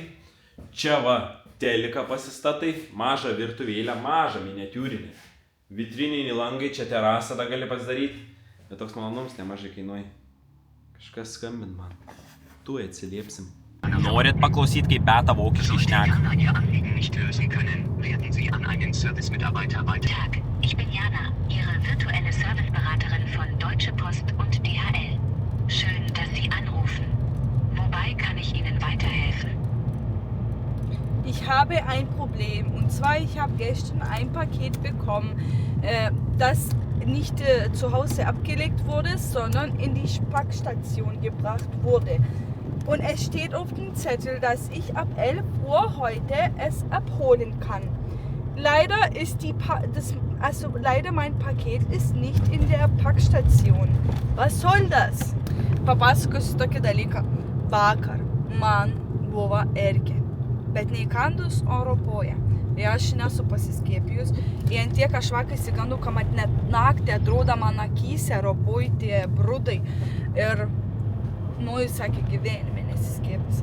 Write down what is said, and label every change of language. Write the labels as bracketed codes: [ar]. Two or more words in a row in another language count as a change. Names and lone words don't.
[lt] Čia va teliką pasistatai. Mažą virtuvėlę, mažą miniatiūrinį. Vitrininiai langai, čia terasą da gali pasidaryti. Bet toks malonumas nemažai kainuoja. Kažkas skambint man. Tu atsiliepsim. Norit paklausyti, kaip Beata vokiškai šneka? [de] Tag, ich bin Jana, Ihre virtuelle Serviceberaterin von Deutsche Post und DHL. Schön, dass Sie anrufen. Wobei kann ich Ihnen weiterhelfen? Ich habe ein Problem. Und zwar, ich habe gestern ein Paket bekommen, das nicht zu Hause abgelegt wurde, sondern in die Packstation gebracht wurde. Und es steht auf dem Zettel, dass ich ab 11 Uhr heute es abholen kann. Leider ist leider mein Paket ist nicht in der Packstation. Was soll das? [lt] Papasakosiu tokį dalyką. Vakar man buvo erkė, bet neįkandus oro poja. Ir aš nesu pasiskiepijus. Ir ant tiek aš vakar įsigandau, kad net naktį atrodo man akyse ropoj tie brudai. Ir, jis sakė, gyvenime nesiskiepys.